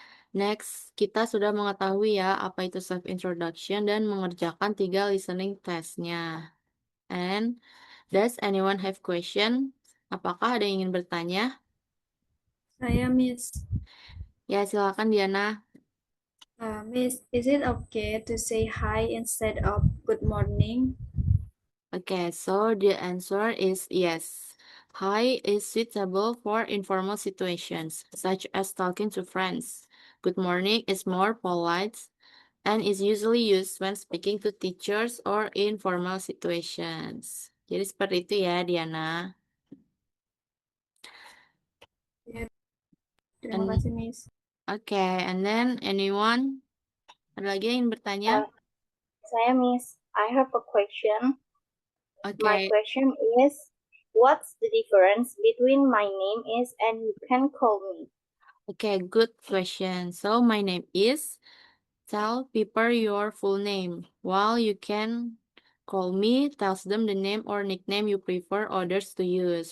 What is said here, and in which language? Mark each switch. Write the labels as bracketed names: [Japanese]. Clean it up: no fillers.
[Indonesian] Next, kita sudah mengetahui ya apa itu self-introduction dan mengerjakan 3 listening testnya. [English] And does anyone have question? [Indonesian] Apakah ada yang ingin bertanya? Saya, Miss. Ya, silakan Diana. [English] Miss, is it okay to say hi instead of good morning? Okay, so the answer is yes. Hi is suitable for informal situations, such as talking to friends. Good morning is more polite and is usually used when speaking to teachers or in formal situations. [Indonesian] Jadi seperti itu ya, Diana. Terima kasih, Miss. [English] Okay, and then anyone? [Indonesian] Ada lagi yang ingin bertanya? Saya, [English] Miss. I have a question. My Okay, question is, what's the difference between my name is and you can call me? okay, good question. So my name is, tell people your full name, while you can call me tells them the name or nickname you prefer others to use.